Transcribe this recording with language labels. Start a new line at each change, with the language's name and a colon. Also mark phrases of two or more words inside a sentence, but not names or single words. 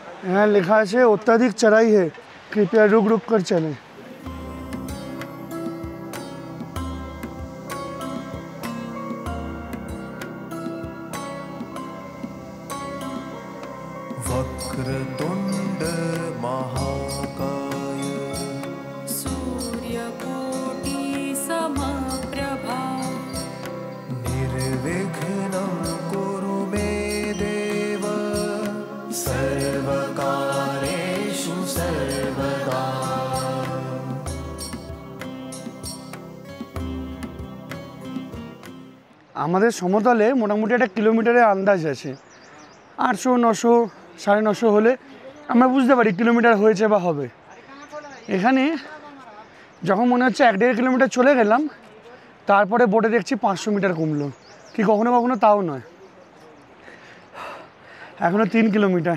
Bangla: হ্যাঁ লেখা আছে
Hindi: अत्यधिक चढ़ाई है, कृपया रुक रुक कर चलें।
Sanskrit: वक्रतुण्ड महाकाय सूर्यकोटि समप्रभा निर्विघ्नं कुरु मे देव सर्वकार्येषु सर्वदा।
Bangla: আমাদের সমতলে মোটামুটি একটা কিলোমিটারের আন্দাজ আছে, 800, 900, 950 হলে আমরা বুঝতে পারি কিলোমিটার হয়েছে বা হবে। এখানে যখন মনে হচ্ছে 1-1.5 কিলোমিটার চলে গেলাম, তারপরে বোটে দেখছি 500 মিটার কমলো, কি কখনো কখনো তাও নয়, এখনও 3 কিলোমিটার।